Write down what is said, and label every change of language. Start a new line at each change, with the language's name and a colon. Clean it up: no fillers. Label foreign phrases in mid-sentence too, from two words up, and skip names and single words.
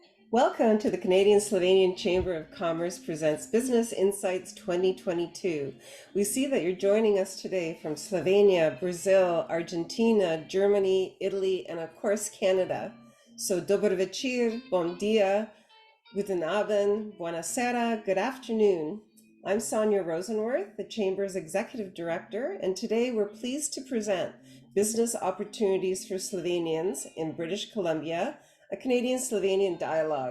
English: Welcome to the Canadian-Slovenian Chamber of Commerce presents Business Insights 2022. We see that you're joining us today from Slovenia, Brazil, Argentina, Germany, Italy, and of course, Canada. So,
Slovenian: dober večer,
Portuguese: bom dia,
German: guten abend,
Italian: buonasera,
English: good afternoon. I'm Sonia Rosenworth, the Chamber's Executive Director, and today we're pleased to present Business Opportunities for Slovenians in British Columbia, a Canadian-Slovenian dialogue.